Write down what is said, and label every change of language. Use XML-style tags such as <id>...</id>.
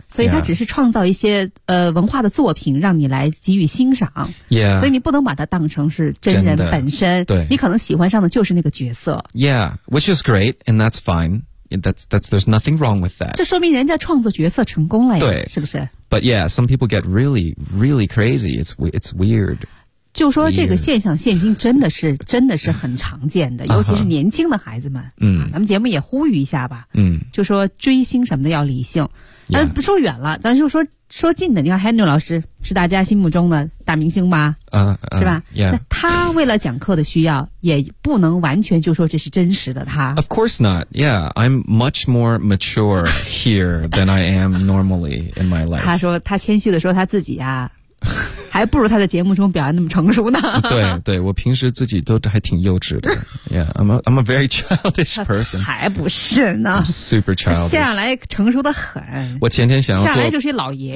<zh>所以他只是创造一些文化的作品让你来给予欣赏。</zh> <en>yeah，</en> <zh>所以你不能把它当成是真人本身。对，你可能喜欢上的就是那个角色。</zh> <en>Yeah， which is great and that's fine。 That's there's nothing wrong with that.</en> <zh>这说明人家创作角色成功了呀，对，是不是？</zh> <en>But yeah, some people get really, really crazy. It's weird.</en> <zh>就说这个现象现今真的是真的是很常见的，尤其是年轻的孩子们。咱们节目也呼吁一下吧。就说追星什么的要理性。不说远了，咱就说近的。你看 Henry 老师是大家心目中的大明星吗？是吧？</zh> <en>Yeah.</en> <zh>他为了讲课的需要，也不能完全就说这是真实的他。</zh> <en>Of course not. Yeah, I'm much more mature here than I am normally in my life.</en> <zh>他说他谦虚的说他自己啊，还不如他在节目中表现那么成熟呢。对对，我平时自己都还挺幼稚的。</zh> <en>Yeah, I'm a very childish person.</en> <zh>还不是呢。</zh> <en>I'm super childish.</en> <zh>下来成熟的很。我前天想要做。下来就是一老爷爷。</zh>